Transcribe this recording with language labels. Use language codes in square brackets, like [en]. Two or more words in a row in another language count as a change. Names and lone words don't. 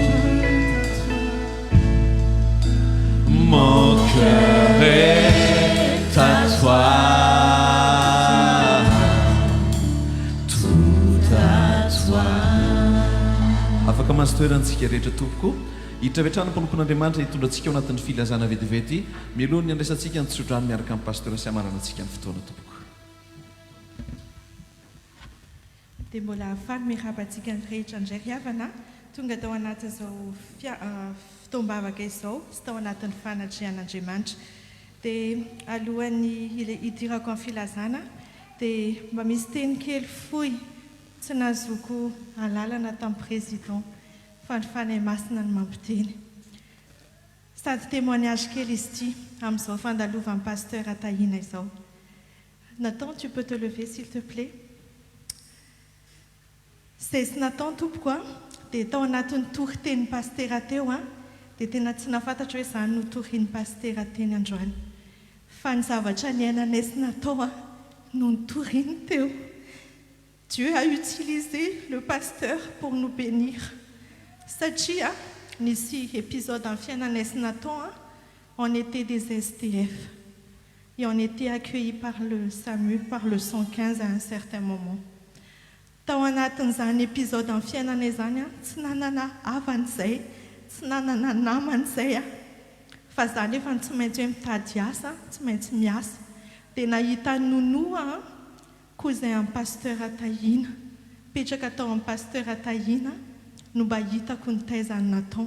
[fr] Mon cœur est à toi, tout à toi. [mg] Afaka mahazo toerantsika rehetra tompoko hiditra vetrano mpanomponyandriamanitra hitondra antsika ao anatin'ny filazana vetivety milohany ny andraisantsika ny tsodrano miaraka amin'ny pasteur sy amarana antsika ny fotoana tompoko. Dia mbola hafaly mirabantsika ny rehetra indray ry havana tonga tao anatin'izao fotoam-bavaka izao sy tao anatin'ny fanatrehan'Andriamanitra. Dia alohan'ny hidirako amin'ny filazana dia mba misy teny kely fohy tsy nazoko alalana tamin'ny président fa ny fanahy masina ny mampiteny. Sady témoignage kely izy ity amin'izao fandalovan'ny pasteur Atahina izao. [fr] Nathan, tu peux te lever s'il te plaît? [mg] Sesy Nathan tompoko a dia tao anatin'ny tory-teny pastera teo a dia tena tsy nafantatra hoe izany no torian'ny pastera teny androany. Fa ny zavatra niainanay sy natao a no nitoriany teo. [fr] Dieu a utilisé le pasteur pour nous bénir. [mg] Satria, nisy épisode en fiainanay sy Nathan, [fr] on était des STF et on était accueillis par le SAMU, par le 115 à un certain moment. [mg] Tao anatin'izany épisode en fiainanay zany tsy nanana havan'izay, tsy nanana naman'izay fa zany efa tsy maintsy hoe mitady asa, tsy maintsy miasa. Dia nahita nonoa cousin amin'ny pasteur Atahina, petraka tao amin'ny pasteur Atahina no mba hitako ny taizany Nathan.